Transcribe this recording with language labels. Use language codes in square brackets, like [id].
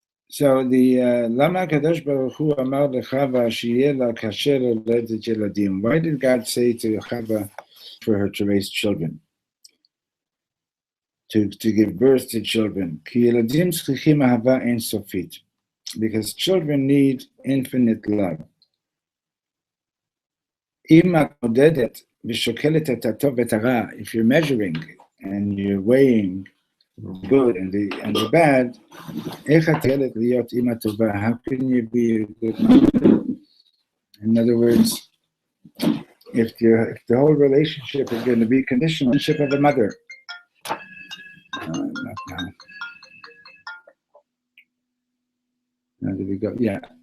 [he] So למה הקדוש ברוך הוא אמר לחווה שיהיה לה קשה ללדת ילדים? [en] Why did God say to Chava for her to raise children? To give birth to children. [he] כי ילדים צריכים אהבה אינסופית. [en] Because children need infinite love. [he] אם את מודדת ושוקלת את הטוב ואת הרע, [en] if you're measuring and you're weighing the good and the bad, [he] איך את יכולת להיות אמא טובה? [en] How can you be a good mother? In other words, if the whole relationship is going to be conditional, relationship of a mother. Not now. Now there we go. Yeah.